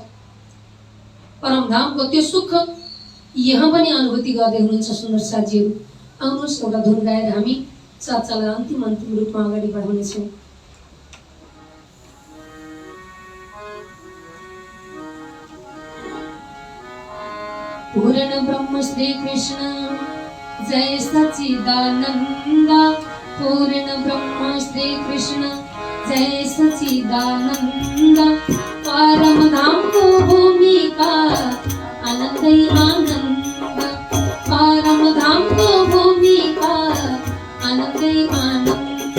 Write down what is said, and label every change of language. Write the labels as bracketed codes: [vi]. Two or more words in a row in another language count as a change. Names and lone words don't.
[ne] परमधामको त्यो सुख यहाँ पनि अनुभूति गर्दै हुनुहुन्छ सुन्दर साथीहरू। आउनुहोस् एउटा धुन गाएर हामी चर्चालाई अन्तिम रूपमा अगाडि बढाउनेछौँ। [hi] पूर्ण ब्रह्म श्री कृष्ण जय सच्चिदानंद, पूर्ण ब्रह्म श्री कृष्ण जय सच्चिदानंद। परमधाम को भूमिका आनंदै आनंद, परमधाम को भूमिका आनंदै आनंद।